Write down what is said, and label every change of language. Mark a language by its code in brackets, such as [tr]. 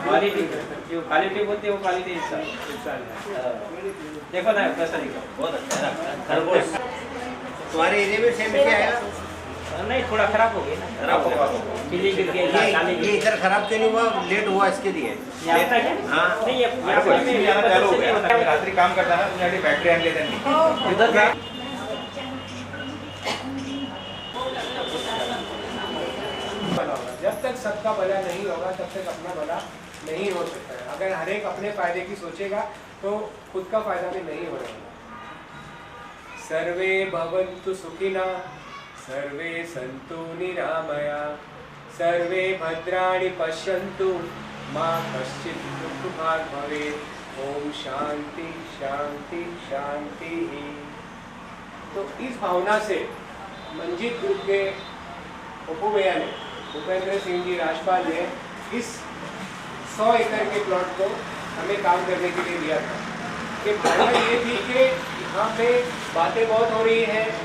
[hi] Quality जो quality बोलते हैं वो क्वालिटी इस साल. देखो ना कैसा दिखा. बहुत अच्छा है. खरगोश तुम्हारे एरिया में सेम क्या है? नहीं थोड़ा खराब हो गया ना. खराब होगा. पीली गिर गई. ये इधर खराब क्यों नहीं हुआ? लेट हुआ इसके लिए. आता क्या? हाँ. नहीं ये चालू हो गया. [mr] रात्री काम करताना तुझ्यासाठी बॅटरी आणली त्यांनी. [hi] इधर का जब तक सबका भला नहीं होगा तब तक अपना भला नहीं हो सकता है. अगर हर एक अपने फायदे की सोचेगा तो खुद का फायदा भी नहीं होगा. [sa] सर्वे भवन्तु सुखिनः, सर्वे सन्तु निरामया, सर्वे भद्राणि पश्यन्तु, मा कश्चित् दुःखभाग् भवेत्. ओम शांति शांति शांति. [hi] तो इस भावना से मंजीत ग्रुप के उपभैया ने, भूपेंद्र सिंह जी राजपाल ने इस 100 एकड़ के प्लॉट को हमें काम करने के लिए दिया था. कि भावना ये थी कि यहाँ पे बातें बहुत हो रही हैं,